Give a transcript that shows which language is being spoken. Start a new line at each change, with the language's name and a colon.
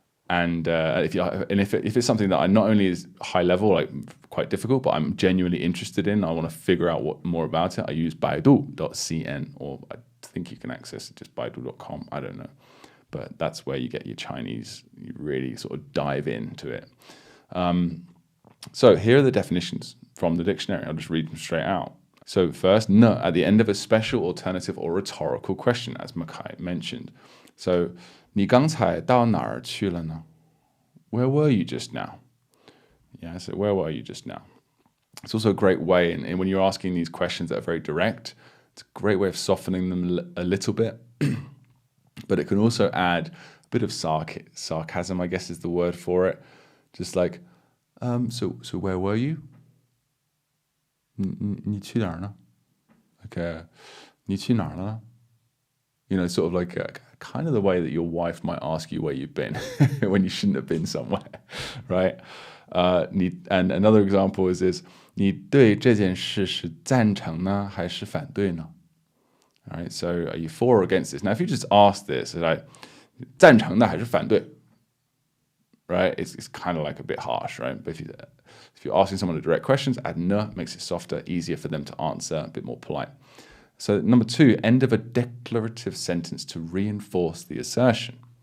English: If it's something that I not only is high level, like quite difficult, but I'm genuinely interested in, I want to figure out more about it, I use Baidu.cn, or I think you can access it just Baidu.com. I don't know. But that's where you get your Chinese, you really sort of dive into it. So here are the definitions from the dictionary. I'll just read them straight out. So first, ne at the end of a special, alternative, or rhetorical question, as Makai mentioned.
Chinese: So, 你刚才到哪儿去了呢?
English: Where were you just now? Yeah, so where were you just now? It's also a great way, and when you're asking these questions that are very direct, it's a great way of softening them a little bit. But it can also add a bit of sarcasm, I guess is the word for it. Just like, so where were you?
Chinese: 你去哪儿呢?Like, 你去哪儿了?
English: You know, sort of like kind of the way that your wife might ask you where you've been when you shouldn't have been somewhere, right? And another example is this,
Chinese: 你对这件事是赞成呢还是反对呢?
English: All right, so are you for or against this? Now, if you just ask this, like,
Chinese: 赞成的还是反对?
English: Right, it's kind of like a bit harsh, right? But if you're asking someone direct questions, add ne makes it softer, easier for them to answer, a bit more polite. So number 2, end of a declarative sentence to reinforce the assertion.